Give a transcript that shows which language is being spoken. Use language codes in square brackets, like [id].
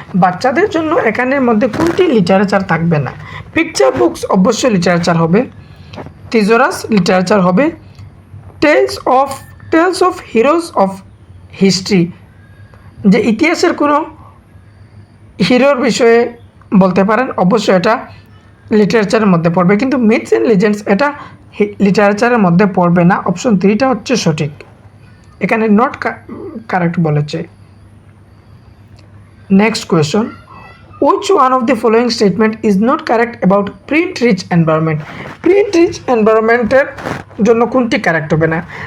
[bn] বাচ্চাদের জন্য এখানের মধ্যে কোনটি লিটারেচার থাকবে না? পিকচার বুকস অবশ্যই লিটারেচার হবে, থিজোরাস লিটারেচার হবে, tales of heroes of history, যে ইতিহাসের কোনো হিরোর বিষয়ে বলতে পারেন, অবশ্যই এটা লিটারেচারের মধ্যে পড়বে। কিন্তু মিথস অ্যান্ড লিজেন্ডস এটা লিটারেচারের মধ্যে পড়বে না, অপশন 3টা হচ্ছে সঠিক। এখানে নট কারেক্ট বলেছে। [en] Next question, which one of the following statement is not correct about print rich environment? [bn] Print rich এনভায়রনমেন্টের জন্য কোনটি কারেক্ট হবে না?